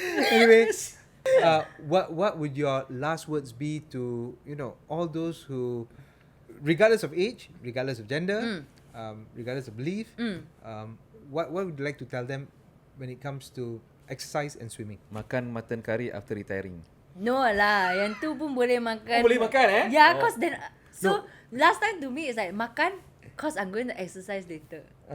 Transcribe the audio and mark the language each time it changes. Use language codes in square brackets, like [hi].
[en] Anyway, what would your last words be to all those who, regardless of age, regardless of gender, regardless of belief, what would you like to tell them when it comes to exercise and swimming? Makan mutton curry after retiring. [ms] No lah, yang tu pun boleh makan. Oh, boleh makan, [en] Yeah, cause then last time to me it's like makan cause I'm going to exercise later.